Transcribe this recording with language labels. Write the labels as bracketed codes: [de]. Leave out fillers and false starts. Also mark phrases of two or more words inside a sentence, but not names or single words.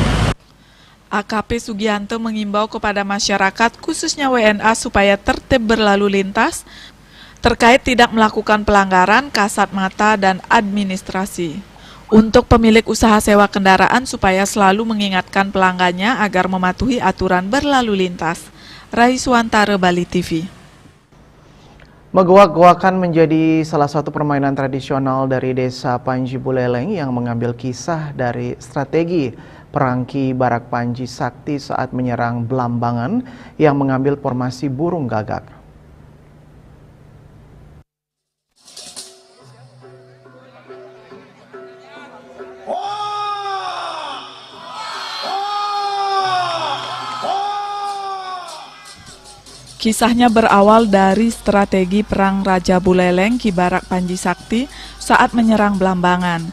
[id] AKP Sugianto mengimbau kepada masyarakat khususnya WNA supaya tertib berlalu lintas terkait tidak melakukan pelanggaran kasat mata dan administrasi. Untuk pemilik usaha sewa kendaraan supaya selalu mengingatkan pelanggannya agar mematuhi aturan berlalu lintas. Raiswantara, Bali TV. Megoak-goakan menjadi salah satu permainan tradisional dari Desa Panji Buleleng yang mengambil kisah dari strategi Perangki Barak Panji Sakti saat menyerang Blambangan yang mengambil formasi burung gagak. Kisahnya berawal dari strategi perang Raja Buleleng Ki Barak Panji Sakti saat menyerang Blambangan.